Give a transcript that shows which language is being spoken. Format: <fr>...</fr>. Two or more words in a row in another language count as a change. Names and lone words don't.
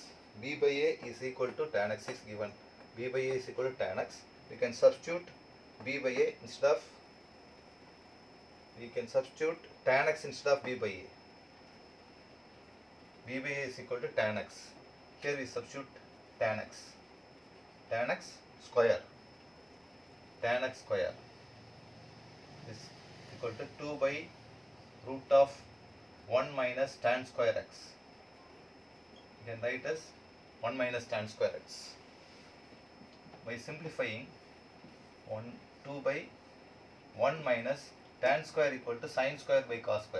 <en>B by a is equal to tan x is given. B by a is equal to tan x. We can substitute b by a instead of, we can substitute tan x instead of b by a. B by a is equal to tan x. Here we substitute tan x. Tan x square. Tan x square is equal to 2 by root of 1 minus tan square x. You can write as 1 minus tan square x. By simplifying, 2 by 1 minus tan square equal to sin square by cos square.</en>